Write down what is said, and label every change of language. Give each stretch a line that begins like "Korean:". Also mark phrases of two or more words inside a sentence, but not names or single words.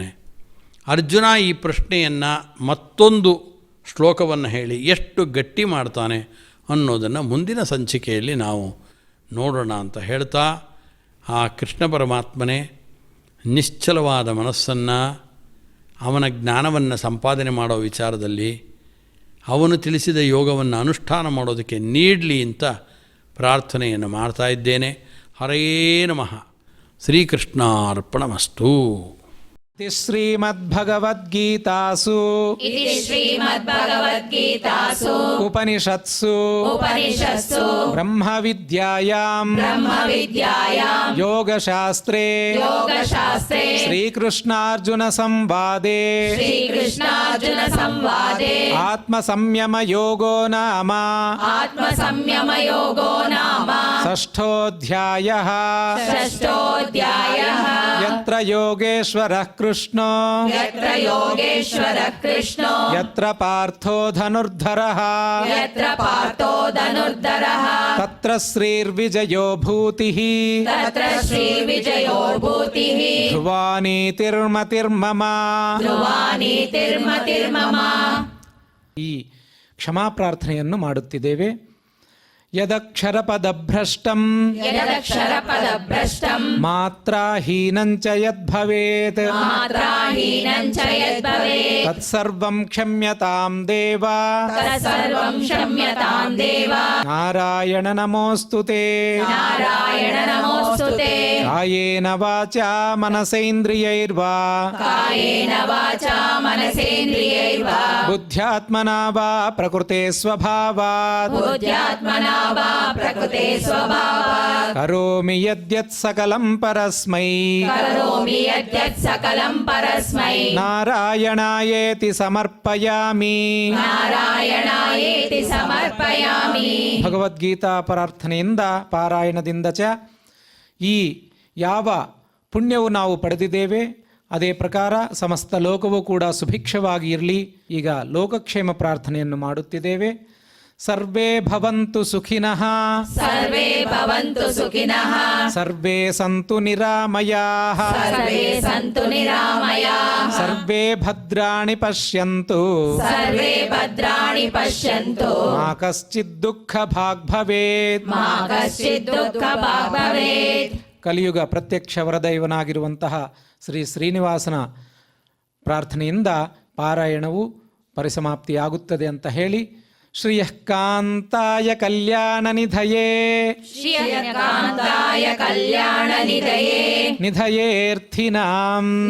Kannada: ಅರ್ಜುನ ಈ ಪ್ರಶ್ನೆಯನ್ನು ಮತ್ತೊಂದು ಶ್ಲೋಕವನ್ನು ಹೇಳಿ ಎಷ್ಟು ಗಟ್ಟಿ ಮಾಡ್ತಾನೆ ಅನ್ನೋದನ್ನು ಮುಂದಿನ ಸಂಚಿಕೆಯಲ್ಲಿ ನಾವು ನೋಡೋಣ ಅಂತ ಹೇಳ್ತಾ, ಆ ಕೃಷ್ಣ ಪರಮಾತ್ಮನೇ ನಿಶ್ಚಲವಾದ ಮನಸ್ಸನ್ನು, ಅವನ ಜ್ಞಾನವನ್ನು ಸಂಪಾದನೆ ಮಾಡೋ ವಿಚಾರದಲ್ಲಿ ಅವನು ತಿಳಿಸಿದ ಯೋಗವನ್ನು ಅನುಷ್ಠಾನ ಮಾಡೋದಕ್ಕೆ ನೀಡಲಿ ಅಂತ ಪ್ರಾರ್ಥನೆಯನ್ನು ಮಾಡ್ತಾ ಇದ್ದೇನೆ.
Sanskrit: ಹರೇ ನಮಃ. ಶ್ರೀಕೃಷ್ಣಾರ್ಪಣಮಸ್ತು. ಶ್ರೀಮದ್ಭಗವದ್ಗೀತಾಸು इति श्रीमद्भगवद्गीतासु ಉಪನಿಷತ್ಸು ಬ್ರಹ್ಮವಿದ್ಯಾಯಾಂ ಯೋಗಶಾಸ್ತ್ರೇ ಶ್ರೀಕೃಷ್ಣಾರ್ಜುನ ಸಂವಾದೇ ಆತ್ಮಸಂಯಮಯೋಗೋ ನಾಮ ಷಷ್ಠೋಧ್ಯಾಯಃ. ಯತ್ರ ಯೋಗೇಶ್ವರಃ ಕೃಷ್ಣೋ ಯತ್ರ ಪಾರ್ಥೋ ಧನುರ್ಧರಃ ತತ್ರ ಶ್ರೀರ್ವಿಜಯೋ ಭೂತಿಃ ಧ್ರುವ ನೀತಿರ್ಮತಿರ್ಮಮ.
Kannada: ಈ ಕ್ಷಮಾ ಪ್ರಾರ್ಥನೆಯನ್ನು ಮಾಡುತ್ತಿದ್ದೇವೆ.
Sanskrit: ಯದಕ್ಷರಪದಭ್ರಷ್ಟಂ ಮಾತ್ರಾಹೀನಂಚ ಯದ್ಭವೇತ್ ತತ್ಸರ್ವಂ ಕ್ಷಮ್ಯತಾಂ ದೇವ ನಾರಾಯಣ ನಮೋಸ್ತುತೇ. ಕಾಯೇನ ವಾಚಾ ಮನಸೇಂದ್ರಿಯೈರ್ವಾ ಬುದ್ಧ್ಯಾತ್ಮನಾ ವಾ ಪ್ರಕೃತೆ ಸ್ವಭಾವಾತ್ ಕರೋಮಿ ಯದ್ಯತ್ ಸಕಲಂ ಪರಸ್ಮೈ ನಾರಾಯಣಾಯೇತಿ ಸಮರ್ಪಯಾಮಿ.
Kannada: ಭಗವದ್ಗೀತಾ ಪ್ರಾರ್ಥನೆಯಿಂದ, ಪಾರಾಯಣದಿಂದ ಚ ಈ ಯಾವ ಪುಣ್ಯವು ನಾವು ಪಡೆದಿದ್ದೇವೆ ಅದೇ ಪ್ರಕಾರ ಸಮಸ್ತ ಲೋಕವೂ ಕೂಡ ಸುಭಿಕ್ಷವಾಗಿ ಇರಲಿ. ಈಗ ಲೋಕಕ್ಷೇಮ ಪ್ರಾರ್ಥನೆಯನ್ನು ಮಾಡುತ್ತಿದ್ದೇವೆ.
Sanskrit: ಸರ್ವೇ ಭವಂತು ಸುಖಿನಃ ಸರ್ವೇ ಸಂತು ನಿರಾಮಯಾಃ ಸರ್ವೇ ಭದ್ರಾಣಿ ಪಶ್ಯಂತು ಮಾ ಕಶ್ಚಿತ್ ದುಃಖ ಭಾಗ್ ಭವೇತ್.
Kannada: ಕಲಿಯುಗ ಪ್ರತ್ಯಕ್ಷ ವರದೈವನಾಗಿರುವಂತಹ ಶ್ರೀ ಶ್ರೀನಿವಾಸನ ಪ್ರಾರ್ಥನೆಯಿಂದ ಪಾರಾಯಣವು ಪರಿಸಮಾಪ್ತಿಯಾಗುತ್ತದೆ ಅಂತ ಹೇಳಿ,
Sanskrit: ಶ್ರಿಯಃ ಕಾಂತಾಯ ಕಲ್ಯಾಣ ನಿಧಯೇ ನಿಧಯೇರ್ಥಿನಾಂ